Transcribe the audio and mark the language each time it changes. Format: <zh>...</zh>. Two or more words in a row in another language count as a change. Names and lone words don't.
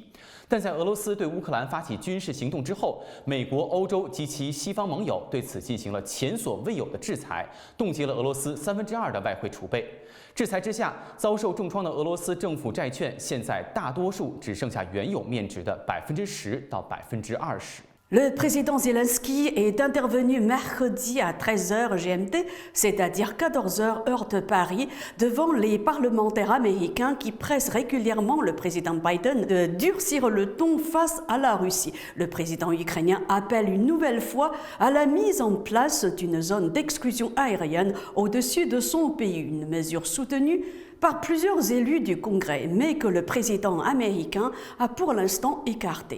<zh>但在俄罗斯对乌克兰发起军事行动之后，美国、欧洲及其西方盟友对此进行了前所未有的制裁，冻结了俄罗斯2/3的外汇储备。制裁之下，遭受重创的俄罗斯政府债券现在大多数只剩下原有面值的10%到20%。</zh> <fr>Le président Zelensky est intervenu mercredi à 13h GMT, c'est-à-dire 14h heure de Paris, devant les parlementaires américains qui pressent régulièrement le président Biden de durcir le ton face à la Russie. Le président ukrainien appelle une nouvelle fois à la mise en place d'une zone d'exclusion aérienne au-dessus de son pays, une mesure soutenue par plusieurs élus du Congrès, mais que le président américain a pour l'instant écarté.</fr>